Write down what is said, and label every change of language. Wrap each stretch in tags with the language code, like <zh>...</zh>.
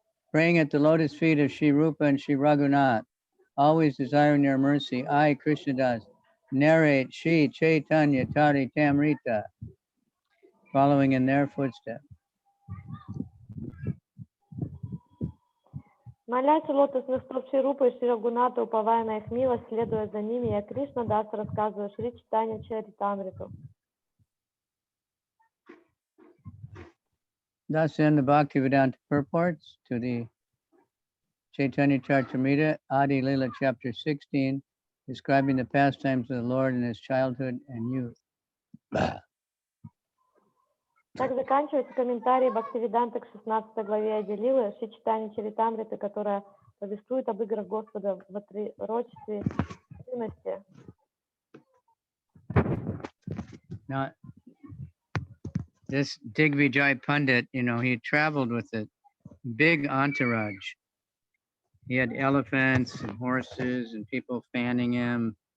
<en>Praying at the lotus feet of Shri Rupa and Shri Raghunath, always desiring their mercy, I, Krishnadas, narrate Shri Caitanya-caritāmṛta, following in their footsteps.</en> <ru>Молясь у лотосных стоп Шри Рупы и Шри Рагуната, уповая на их милость, следуя за ними, я Кришна Дас рассказываю Шри Чайтанья-чаритамриту.</ru> <en>Thus end the Bhaktivedanta purports to the Caitanya-caritāmṛta, Adi-lila, chapter 16, describing the pastimes of the Lord in his childhood and youth.</en> <ru>Так заканчивается комментарий Бхактивиданта к 16 главе Ади-лилы Чайтанья-чаритамриты, которая повествует об играх Господа в отрочестве и юности.</ru> <en>Now, this Digvijay Pandit, he traveled with a big entourage. He had elephants and horses and people fanning him.</en>